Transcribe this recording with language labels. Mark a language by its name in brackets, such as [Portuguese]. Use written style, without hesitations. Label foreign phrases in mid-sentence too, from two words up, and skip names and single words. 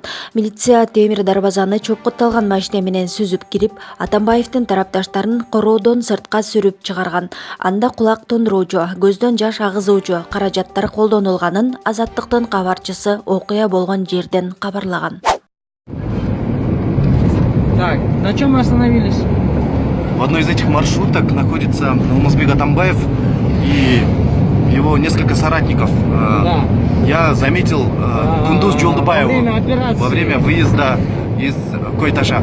[Kyrgyz] Милиция темир дарбазаны чопкутталган машина менен сүзүп кирип, Атамбаевдин тарапташтарын короодон сыртка сүрүп чыгарган. Анда кулак тондуруучу, көздөн жаш агызуучу каражаттар колдонулганын Азаттыктын кабарчысы окуя болгон жерден кабарлаган. [Russian] Так, на чем мы остановились? В одной из этих маршруток находится Алмазбек Атамбаев и его несколько соратников. Да. Я заметил Кундуз Жолдубаеву во время выезда из Койташа.